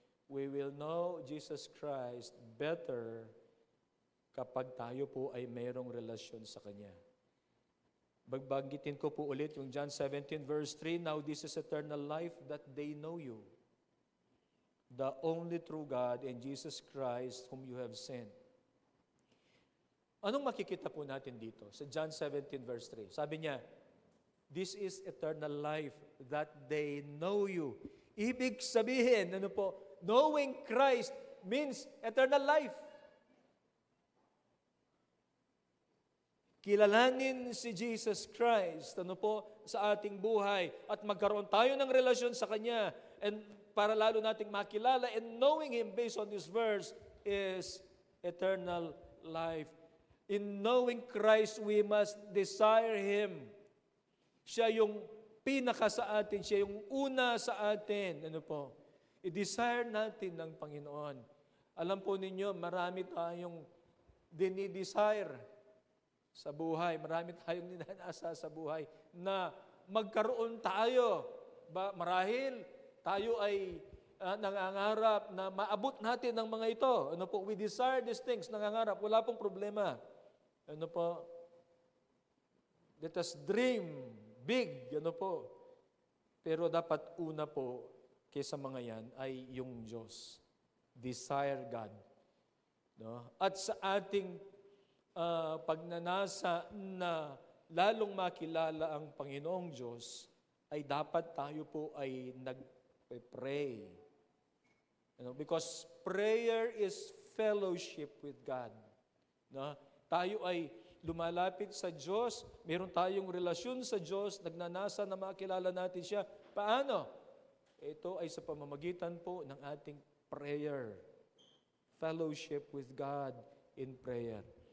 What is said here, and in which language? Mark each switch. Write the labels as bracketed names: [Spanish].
[English] We will know Jesus Christ better [Filipino] kapag tayo po ay mayroong relasyon sa Kanya. Bagbanggitin ko po ulit yung [English] John 17 verse 3, now this is eternal life, that they know you, the only true God, and Jesus Christ whom you have sent. [Filipino] Anong makikita po natin dito sa John 17 verse 3? Sabi niya, [English] this is eternal life, that they know you. [Filipino] Ibig sabihin, [English] knowing Christ means eternal life. [Filipino] Kilalanin si Jesus Christ, sa ating buhay at magkaroon tayo ng relasyon sa Kanya, and para lalo nating makilala, [English] and knowing Him based on this verse is eternal life. In knowing Christ, we must desire Him. [Filipino] Siya yung pinaka sa atin, siya yung una sa atin. I-desire natin ng Panginoon. Alam po ninyo, marami tayong dinidesire sa buhay. Marami tayong ninanasa sa buhay na magkaroon tayo. Marahil tayo ay nangangarap na maabot natin ang mga ito. Ano po? [English] We desire these things, [Filipino] nangangarap. Wala pong problema. Ano po? [English] Let us dream big. [Filipino] Ano po? Pero dapat una po kaysa mga yan ay yung Diyos. [English] Desire God. [Filipino] No? At sa ating pagnanasa na lalong makilala ang Panginoong Diyos, ay dapat tayo po ay nag-pray. [English] Because prayer is fellowship with God. No? [Filipino] Tayo ay lumalapit sa Diyos, meron tayong relasyon sa Diyos, nagnanasa na makilala natin siya. Paano? Ito ay sa pamamagitan po ng ating prayer. [English] Fellowship with God in prayer.